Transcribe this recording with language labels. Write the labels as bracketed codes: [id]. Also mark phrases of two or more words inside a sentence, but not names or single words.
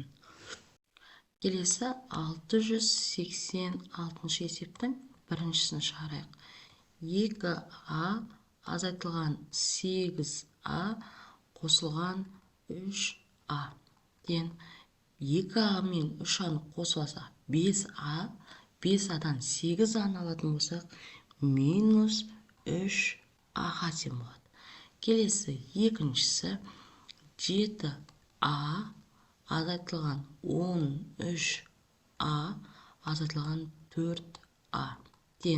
[kk] Келесі 686 есептің біріншісін шығарайық. 2a азайтылған 8a қосылған 3a тен. 2a мен 3a-ны қосылса 5a, 5a-дан 8a-ны алатын болсақ, минус 3a-ға тең болады. Келесі екіншісі 7a азайтылған 13a азайтылған 4a тен.